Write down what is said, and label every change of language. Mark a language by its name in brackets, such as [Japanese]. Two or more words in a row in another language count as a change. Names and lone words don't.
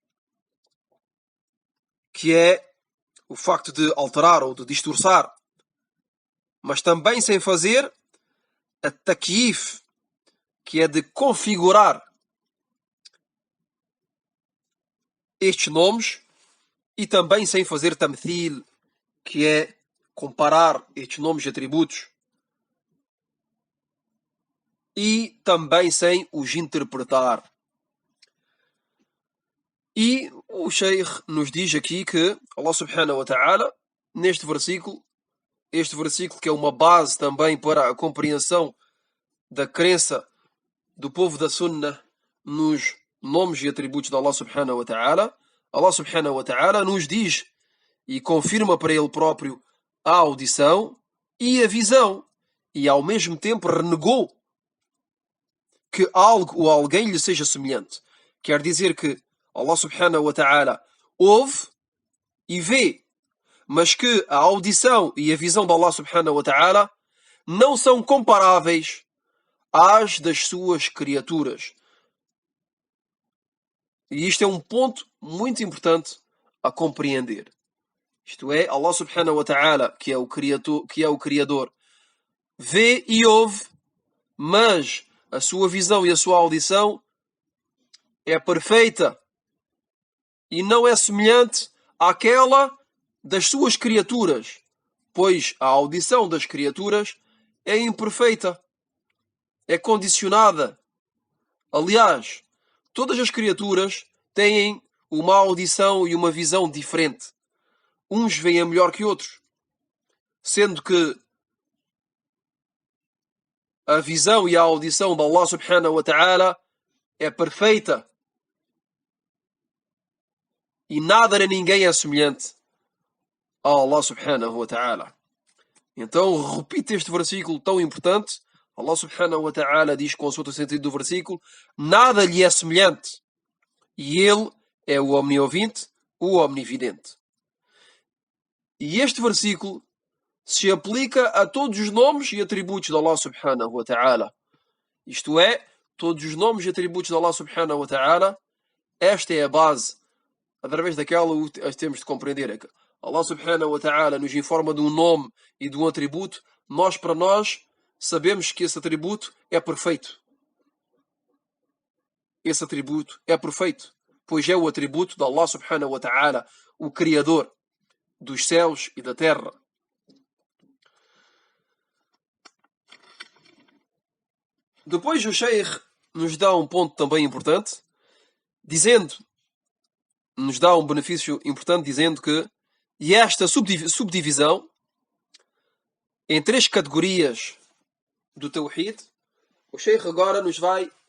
[Portuguese] que é o facto de alterar ou de distorçar, mas também sem fazer a takyif, que é de configurar estes nomes, e também sem fazer tamthil, que é comparar estes nomes e atributos, e também sem os interpretar. E o Sheikh nos diz aqui que [Arabic] الله سبحانه وتعالى, [Portuguese] neste versículo, este versículo que é uma base também para a compreensão da crença do povo da Sunna nos nomes e atributos de [Arabic] الله سبحانه وتعالى, الله سبحانه وتعالى [Portuguese] nos diz e confirma para ele próprio a audição e a visão, e ao mesmo tempo renegou que algo ou alguém lhe seja semelhante. Quer dizer que [Arabic] الله سبحانه وتعالى [Portuguese] ouve e vê, mas que a audição e a visão de [Arabic] الله سبحانه وتعالى [Portuguese] não são comparáveis às das suas criaturas. E isto é um ponto muito importante a compreender. Isto é, [Arabic] الله سبحانه وتعالى, [Portuguese] que é o Criador, vê e ouve, mas a sua visão e a sua audição é perfeita e não é semelhante àquela das suas criaturas, pois a audição das criaturas é imperfeita, é condicionada. Aliás, todas as criaturas têm uma audição e uma visão diferente. Uns veem melhor que outros, sendo que a visão e a audição de [Arabic] الله سبحانه وتعالى [Portuguese] é perfeita. E nada nem ninguém é semelhante a [Arabic] الله سبحانه وتعالى. [Portuguese] Então, repite este versículo tão importante. [Arabic] الله سبحانه وتعالى [Portuguese] diz, consulta o sentido do versículo, nada lhe é semelhante. E ele é o omniovinte, o omnividente. E este versículo se aplica a todos os nomes e atributos de [Arabic] الله سبحانه وتعالى. [Portuguese] Isto é, todos os nomes e atributos de [Arabic] الله سبحانه وتعالى, [Portuguese] esta é a base através daquela temos de compreender é que [Arabic] الله سبحانه وتعالى [Portuguese] nos informa de um nome e de um atributo, para nós sabemos que esse atributo é perfeito. Esse atributo é perfeito, pois é o atributo de [Arabic] الله سبحانه وتعالى, [Portuguese] o Criador dos céus e da terra. Depois o Sheikh nos dá um ponto também importante, nos dá um benefício importante, dizendo que esta subdivisão em 3 categorias do Tawhid, o Sheikh agora nos vai